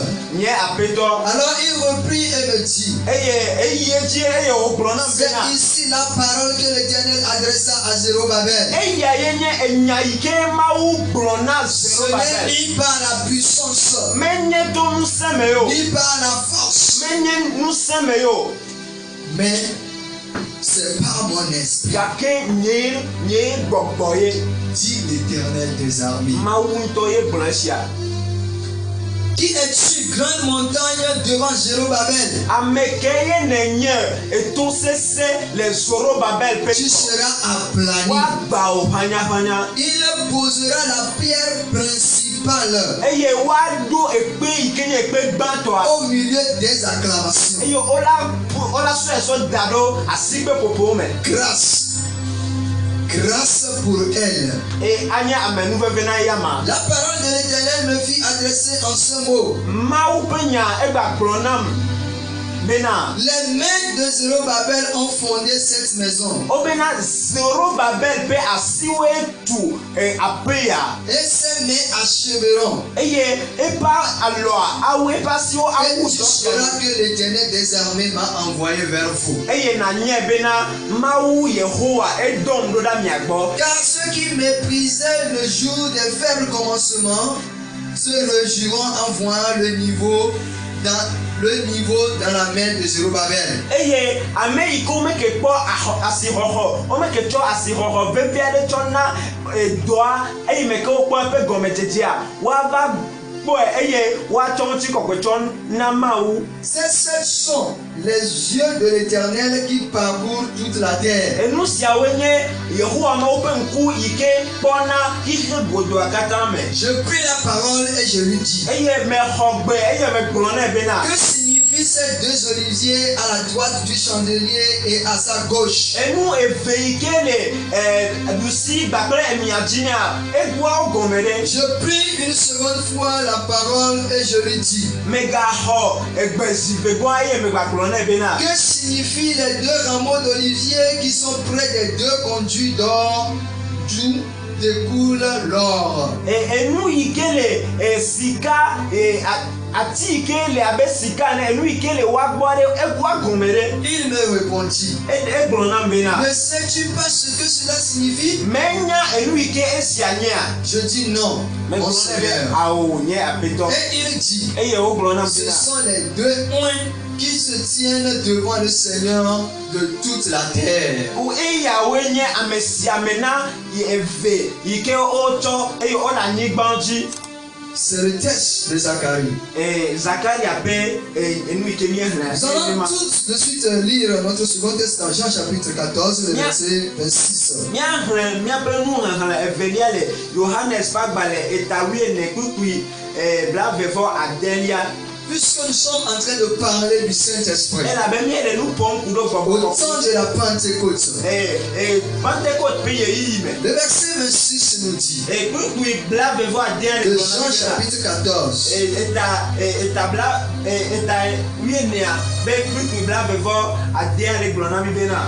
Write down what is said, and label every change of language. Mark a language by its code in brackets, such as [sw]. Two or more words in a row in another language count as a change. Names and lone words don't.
[fr] Alors il reprit et me dit, c'est ici la parole que l'Éternel adressa à Zérubabel. Ce n'est ni par la puissance, ni par la force, mais c'est par mon esprit, [ee] gake nye gbɔgbɔ ye [fr] dit l'Éternel des armées. [ee] Mawu ŋutɔ ye gblɔ esia. [fr] Qui es-tu, grande montagne devant Jérobabel? [ee] Ame ke ye nenye eto sese le Zorobabel pe [fr] Tu seras aplani. [ee] woagba wo ʋanyahanya [fr] Il posera la pierre principale [ee] eye woaɖo ekpe yi ke nye ekpe gbãtɔa [fr] au milieu des acclamations. [ee] eye wola sɔ esɔ da ɖo asigbe ƒoƒowo me [fr] Grâce pour elle. [ee] eye anye amenuveve na yama. [fr] La parole de l'Éternel me fit adresser en ce mot. [ee] Mawu ƒe nya egba gblɔ nam bena [fr] Les mains de Zérobabel ont fondé cette maison. [ee] wobena Zorobabel ƒe asiwoe tu aƒe ya [fr] Et ses mains achèveront. [ee] eye eƒe alɔa awu eƒe asiwo [fr] Et [ee] awu [fr] tu [ee] dɔ [fr] sauras que l'Éternel des armées m'a envoyé vers vous. [ee] eye nanye bena Mawu Yehowa edɔm ɖo ɖa mia gbɔ. [fr] Car ceux qui méprisaient le jour des faibles commencements se réjouiront en voyant le niveau dans la main de Zérobabel. [ee] Eye ame yi ke womeke kpɔ asixɔxɔ womeke tsɔ asixɔxɔ vevi aɖe tsɔ na dɔa eyi me ke wokpɔ eƒe gɔmedzedzea woava kpɔe eye woatsɔ ŋuti kɔkɔe tsɔ na Mawu. [fr] Ces sept sont les yeux de l'Éternel qui parcourent toute la terre. [ee] Enu siawoe nye Yehowa Mawu ƒe ŋku yi ke kpɔna xixe godoa katã me. [fr] Je pris la parole et je lui dis. [ee] Eye mexɔ gbe eye megblɔ nɛ bena [fr] Que signifient ces deux oliviers à la droite du chandelier et à sa gauche? [ee] enu eve yi ke le ɖusi kpakple emia dzi nea egoawo gɔme ɖe. [fr] Je pris une seconde fois la parole et je lui dis. [ee] Megaxɔ egbezivegoa eye megagblɔ nɛ bena [fr] Que signifient les deux rameaux d'olivier qui sont près des deux conduits d'or d'où découle l'or? [ee] enu yi ke le sika ati yi ke le abe sika ne enu yi ke le woagbɔ ɖe egoa gɔme ɖe. [fr] Il me répondit. [ee] Egblɔ nam bena [fr] Ne sais-tu pas ce que cela signifie? [ee] menya enu yi ke esia nyea. [fr] Je dis non, mon [ee] Megblɔ nɛ be [fr] Seigneur. [ee] awo nye aƒetɔ. [fr] Et il dit. [ee] Eye wogblɔ nam [fr] Ce [ee] bena [fr] sont les deux points qui se tiennent devant le Seigneur de toute la terre. [ee] eyawoe nye ame siame na eve yi ke wotsɔ eye wole anyigba dzi. [fr] C'est le texte de Zacharie. [ee] Zakaria ƒe enu yi ke míexlẽ. [fr] Nous allons tout de suite lire notre second texte dans Jean chapitre 14, le verset 26. [ee] Míaxlẽ míaƒe nuxexlẽ evelia le Yohanes ƒe agbalẽ eta wuiene kpukpui blavevɔ adelia. [fr] Puisque nous sommes en train de parler du Saint-Esprit, [ee] Elabe míele nu ƒom ku ɖo [fr] au [ee] gbɔgbɔ. [fr] temps de la Pentecôte, [ee] Pentecote ƒe yeyiyi me. [fr] le verset 26 nous dit, [ee] Kpukpui blavevɔ adelia [fr] de [ee] le [fr] Jean chapitre 14, [ee] eta wuienea be kpukpui blavevɔ adelia le gblɔ na mi bena.